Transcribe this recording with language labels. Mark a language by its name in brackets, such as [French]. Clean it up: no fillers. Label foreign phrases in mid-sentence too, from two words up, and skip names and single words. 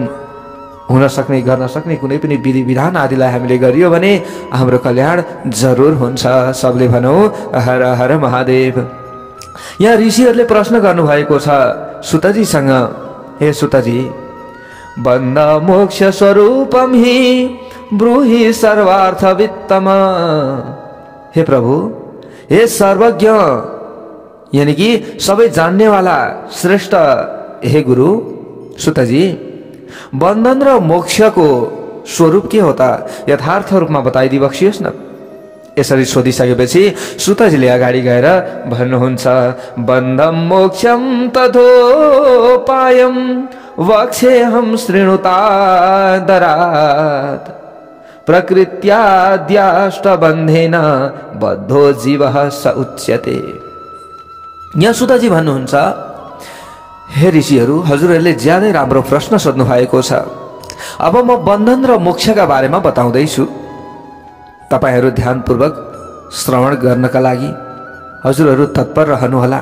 [Nepali] हुन सक्ने गर्न सक्ने कुनै पनि विधि विधान आदिलाई हामीले गरियो भने हाम्रो कल्याण जरुर हुन्छ। सबले भनौं हर हर महादेव। यहाँ ऋषिहरूले प्रश्न गर्नुभएको छ सुतजीसँग, हे सुतजी, [Sanskrit] बन्द मोक्ष स्वरूपम हि ब्रूहि सर्वार्थ वित्तम। [Nepali] हे प्रभु, हे सर्वज्ञ [Hindi] यानी कि [Nepali] सबै जान्ने वाला श्रेष्ठ हे गुरु सुतजी, बन्धन र मोक्षको स्वरूप के हो त यथार्थ रूपमा बताइदिई बक्सियोस् न। यसरी सोधिसकेपछि सुतजीले अगाडि गएर भन्नुहुन्छ, [Sanskrit] बन्धम मोक्षम तथोपायम वक्ष्येऽहं शृणुतादरात् प्रकृत्याद्याष्टबन्धेन बद्धो जीवः स उच्यते। [Nepali] यहाँ सुतजी भन्नुहुन्छ, हे ऋषिहरू, हजुरहरूले ज्यादै राम्रो प्रश्न सोध्नु भएको छ। अब म बन्धन र मोक्षका बारेमा बताउँदैछु। तपाईहरू ध्यानपूर्वक श्रवण गर्नका लागि हजुरहरू तत्पर रहनुहोला।